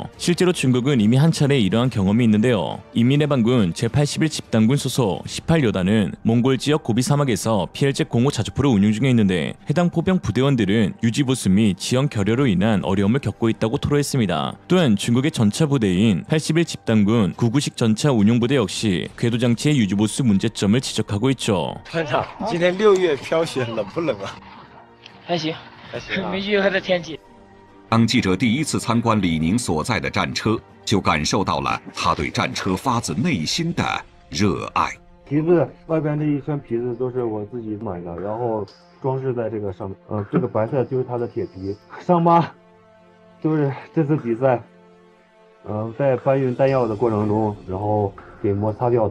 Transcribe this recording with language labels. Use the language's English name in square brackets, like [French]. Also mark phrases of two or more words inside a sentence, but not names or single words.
[Korean] 실제로 중국은 이미 한 차례 이러한 경험이 있는데요. 인민해방군 제81 집단군 소속 18여단은 몽골 지역 고비 사막에서 PLZ-05 자주포를 운용 중에 있는데 해당 포병 부대원들은 유지보수 및 지형 결여로 인한 어려움을 겪고 있다고 토로했습니다. 또한 중국의 전차 부대인 81 집단군 99식 전차 운용부대 역시 궤도 장치의 유지보수 문제점을 지적하고 있죠. [Chinese] 团长，今天6月飘雪，冷不冷啊？还行，没遇到的天气。当记者第一次参观李宁所在的战车，就感受到了他对战车发自内心的热爱。皮子外边这一圈皮子都是我自己买的，然后装饰在这个上面。这个白色就是它的铁皮，伤疤就是这次比赛，在搬运弹药的过程中，然后给摩擦掉的。